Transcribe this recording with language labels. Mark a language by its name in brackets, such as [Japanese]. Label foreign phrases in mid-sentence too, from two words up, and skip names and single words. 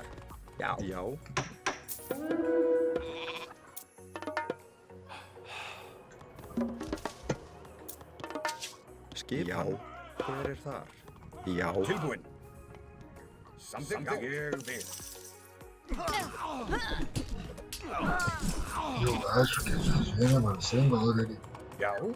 [Icelandic] Já. Skipan. Hver þar? Já. Tilbúin. Samþykkt. Ég vil. [Portuguese] Eu acho que a gente vem, mano, sem valor ali. [Icelandic] Já.